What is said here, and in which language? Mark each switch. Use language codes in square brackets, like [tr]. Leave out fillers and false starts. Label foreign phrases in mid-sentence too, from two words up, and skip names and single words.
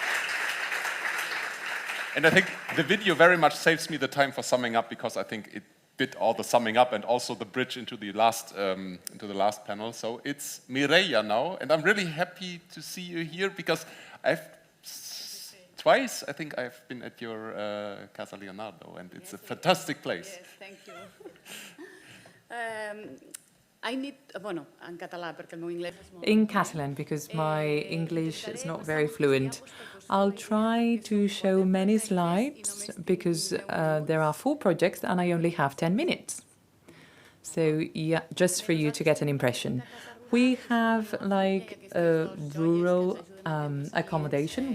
[en] And I think the video very much saves me the time for summing up, because I think bit all the summing up and also the bridge into the last panel. So it's Mireia now, and I'm really happy to see you here because twice I think I've been at your Casa Leonardo, and it's a fantastic place. Yes, thank you. I need, [ca] bueno, en català, perquè el meu anglès és molt... [en] In Catalan, because my English is not very fluent, I'll try to show many slides because there are 4 projects and I only have 10 minutes. So, yeah, just for you to get an impression. We have like a rural accommodation.